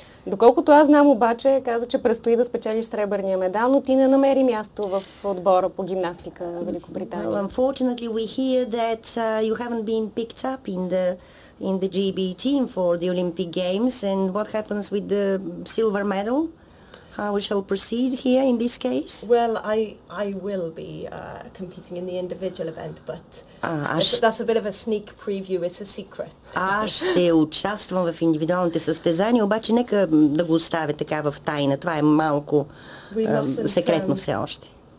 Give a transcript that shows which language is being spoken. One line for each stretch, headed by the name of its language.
Bulgarian: Доколкото аз знам обаче, каза, че предстои да спечелиш сребърния медал, но ти не намери място в отбора по гимнастика на Великобритания.
English: Well, unfortunately we hear that you haven't been picked up in the GB team for the Olympic Games, and what happens with the silver medal? How we shall proceed here in this case? Well, I will be competing in the individual event, but that's a bit of a sneak preview. It's a secret.
Bulgarian: Аз ще участвам в индивидуалните състезания, обаче нека да го оставя така в тайна. Това е малко секретно все още.